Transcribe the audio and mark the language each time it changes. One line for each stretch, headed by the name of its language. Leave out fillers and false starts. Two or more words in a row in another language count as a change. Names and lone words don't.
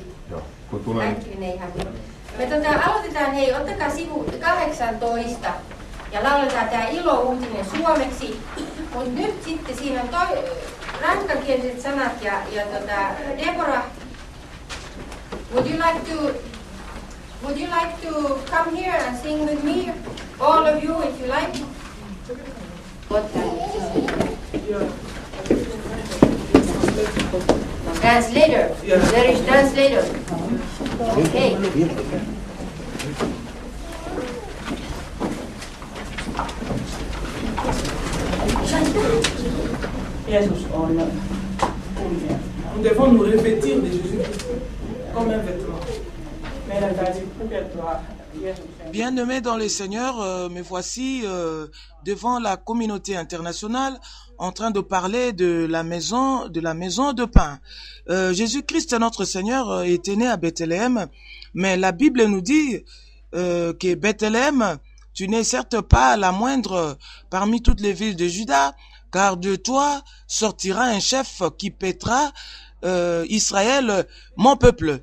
Finnish: Joo, kun tulee... Me aloitetaan, hei, ottakaa sivu 18 ja lauletaan tää ilouutinen suomeksi. Mut nyt sitten siinä on ranskankieliset sanat ja
English: Deborah, would you like to come here and sing with me? All of you, if you like. What time? Translator. Yeah. There is translator. Okay.
Finnish: Jeesus on kunnia.
French: Nous devons nous revêtir de Jésus-Christ comme un vêtement.
Finnish: Meidän täytyy pukeutua Jeesuksen.
French: Bien-aimés dans les seigneurs, me voici devant la communauté internationale en train de parler de la maison de pain. Jésus-Christ, notre Seigneur, était né à Bethléem, mais la Bible nous dit que Bethléem, tu n'es certes pas la moindre parmi toutes les villes de Juda, car de toi sortira un chef qui paîtra Israël, mon peuple.